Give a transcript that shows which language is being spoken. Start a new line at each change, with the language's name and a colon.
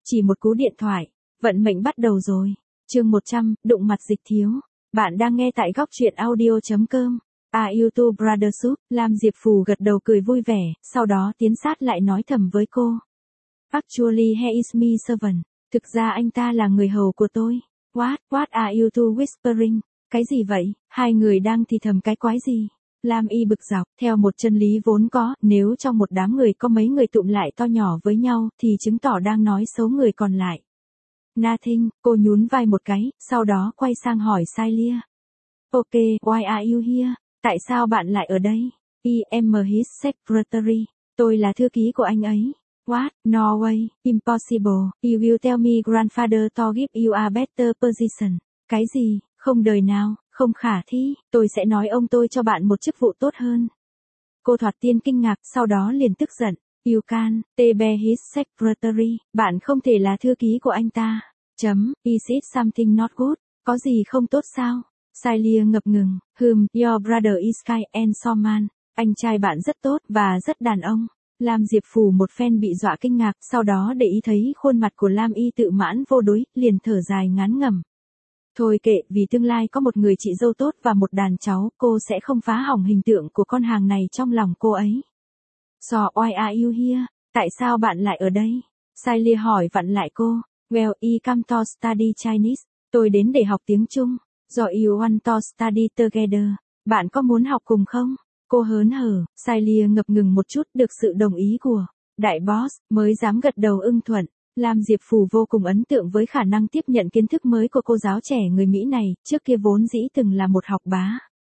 Vietnamese: chỉ một cú điện thoại, vận mệnh bắt đầu rồi. Chương 100, đụng mặt Dịch Thiếu. Bạn đang nghe tại gocchuyenaudio.com. A YouTube Brother Soup, Lam Diệp Phù gật đầu cười vui vẻ, sau đó tiến sát lại nói thầm với cô.
English: Actually he is my servant.
Vietnamese: Thực ra anh ta là người hầu của tôi.
English: What are you two whispering?
Vietnamese: Cái gì vậy? Hai người đang thì thầm cái quái gì? Lam Y bực dọc, theo một chân lý vốn có, nếu trong một đám người có mấy người tụm lại to nhỏ với nhau, thì chứng tỏ đang nói xấu người còn lại.
English: Nothing,
Vietnamese: cô nhún vai một cái, sau đó quay sang hỏi Sailia.
English: Ok, why are you here?
Vietnamese: Tại sao bạn lại ở đây?
English: I am his secretary.
Vietnamese: Tôi là thư ký của anh ấy.
English: What? No way. Impossible. You will tell me grandfather to give you a better position.
Vietnamese: Cái gì? Không đời nào. Không khả thi. Tôi sẽ nói ông tôi cho bạn một chức vụ tốt hơn. Cô thoạt tiên kinh ngạc, sau đó liền tức giận.
English: You can't be his secretary.
Vietnamese: Bạn không thể là thư ký của anh ta. Chấm.
English: Is it something not good?
Vietnamese: Có gì không tốt sao? Sailia ngập ngừng.
English: Hmm, your brother is kind and so man.
Vietnamese: Anh trai bạn rất tốt và rất đàn ông. Lam Diệp Phù một phen bị dọa kinh ngạc, sau đó để ý thấy khuôn mặt của Lam Y tự mãn vô đối, liền thở dài ngán ngẩm. Thôi kệ, vì tương lai có một người chị dâu tốt và một đàn cháu, cô sẽ không phá hỏng hình tượng của con hàng này trong lòng cô ấy.
English: So why are you here?
Vietnamese: Tại sao bạn lại ở đây? Sailia hỏi vặn lại cô.
English: Well, I come to study Chinese.
Vietnamese: Tôi đến để học tiếng Trung.
English: Do you want to study together?
Vietnamese: Bạn có muốn học cùng không? Cô hớn hở, Sailia ngập ngừng một chút được sự đồng ý của đại boss, mới dám gật đầu ưng thuận. Lam Diệp Phù vô cùng ấn tượng với khả năng tiếp nhận kiến thức mới của cô giáo trẻ người Mỹ này, trước kia vốn dĩ từng là một học bá.